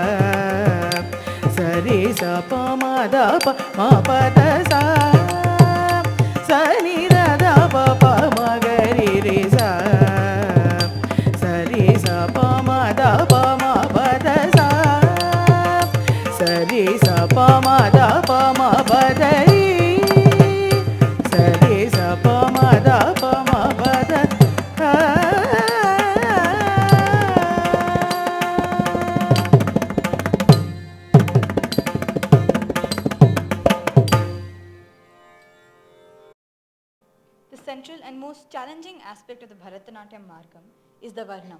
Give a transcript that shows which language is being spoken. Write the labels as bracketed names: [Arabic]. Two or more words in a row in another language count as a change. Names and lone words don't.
[English] ಸರಿ ಸ ಪ ಮ ದ ಪ ಮ ಪ ತ ಸ ಸರಿ ದ ಪ ಪ ಮ ಗರಿ ರಿ ಸ ಸರಿ ಸ ಪ ಮ ದ ಪ ಮ ಪ ತ ಸ ಸರಿ ಸ ಪ ಮ ದ ಪ ಮ ಪ ದ ರಿ ಸರಿ ಸ ಪ ಮ ದ ಪ ಮ ಪ ದ The central and most challenging aspect of the Bharatanatyam Margam is the Varnam.